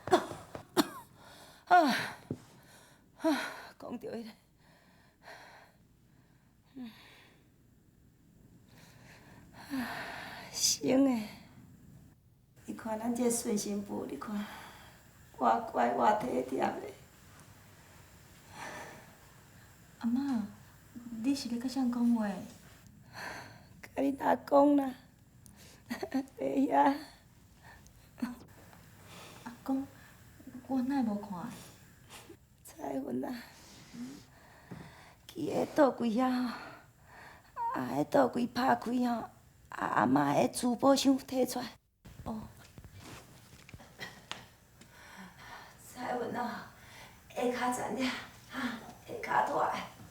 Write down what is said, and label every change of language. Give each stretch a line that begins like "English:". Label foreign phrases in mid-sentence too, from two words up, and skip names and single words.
Min Nan Chinese: 讲到迄个，生的，你看咱这顺心妇，你看，偌乖偌体贴的。阿嬷，你是咧甲谁讲话？甲你阿公啦，袂遐。阿公，我哪会无看？彩云啊，去个倒柜遐吼，迄倒柜拍开吼，阿嬷迄珠宝箱摕出来。哦。彩云啊，下骹残了，下骹大个。